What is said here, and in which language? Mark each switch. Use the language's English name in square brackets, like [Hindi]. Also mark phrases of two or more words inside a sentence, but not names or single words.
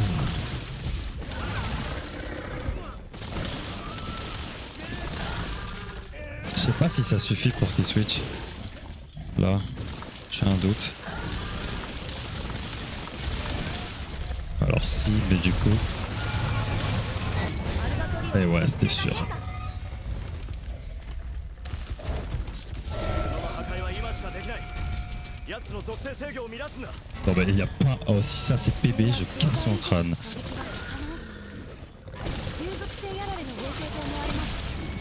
[French] Je sais pas si ça suffit pour qu'il switch. Là, j'ai un doute. Alors si, mais du coup... [Japanese] アルバトリオン [French] Eh ouais, c'était sûr. [Japanese] 破壊は今しかできない。奴の属性制御を乱すんだ。 [French] Non mais il y a pas... Oh si ça c'est PB, je casse mon crâne. [Japanese] 流属性やられの合成と思われます。